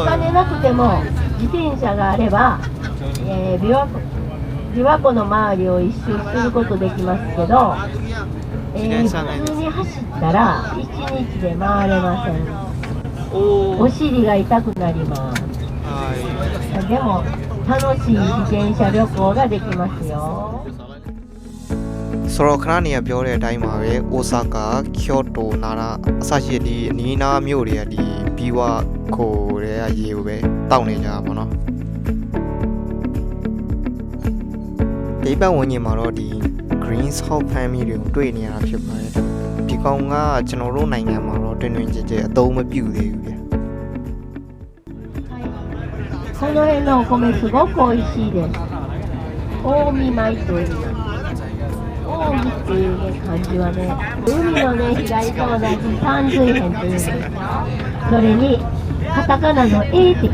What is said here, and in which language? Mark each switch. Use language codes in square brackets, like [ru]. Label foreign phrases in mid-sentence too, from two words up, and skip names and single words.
[ja] 金なくても自転車があれば、琵琶湖の周りを一周することできますけど、普通に走ったら1日で回れません。おお尻が痛くなります。はでも楽しい自転車旅行ができますよ。い。 [my] ဆိုတော့ခဏနေရပြောတဲ့အတိုင်းပါပဲအိုဆာကာကျိုတိုနာရာအစရှိဒီအနီးနားမြို့တွေကဒီဘီဝါကိုတွေကရေကိုပဲတောက်နေကြတာပေါ့နော်ဒီပတ်ဝန်းကျင်မှာတော့ဒီ [en] green south family [my] တွေကိုတွေ့နေရတာဖြစ်ပါတယ်ဒီကောင်ကကျွန်တော်တို့နိုင်ငံမှာတော့တွင်တွင်ကြဲကြဲအသုံးမပြုသေးဘူးဗျ [ja] この辺のお米すごく美味しいです。近江米と言います。近江っていう、ね、漢字はね、海のね、左と同じ三髄辺っていうんですよ。それに、カタカナの A って書く。